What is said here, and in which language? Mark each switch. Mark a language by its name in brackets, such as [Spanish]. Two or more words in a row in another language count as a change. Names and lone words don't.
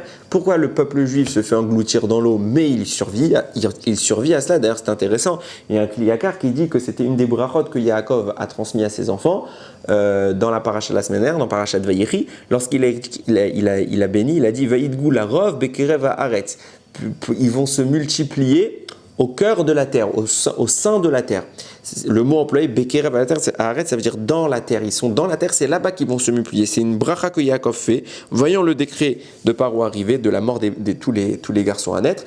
[French] Pourquoi le peuple juif se fait engloutir dans l'eau, mais il survit à cela? D'ailleurs, c'est intéressant. Il y a un Kliyakar qui dit que c'était une des brachot que Yaakov a transmis à ses enfants dans la paracha de la semaine dernière, dans Parashat Vayechi. Lorsqu'il a béni, il a dit [Hebrew] וידגו לרב בקרב הארץ. [French] Ils vont se multiplier au cœur de la terre, au sein de la terre. Le mot employé, Bekerev à la terre, ça veut dire dans la terre. Ils sont dans la terre, c'est là-bas qu'ils vont se multiplier. C'est une bracha que Yaakov fait, voyant le décret de Paro arriver, de la mort de tous les garçons à naître.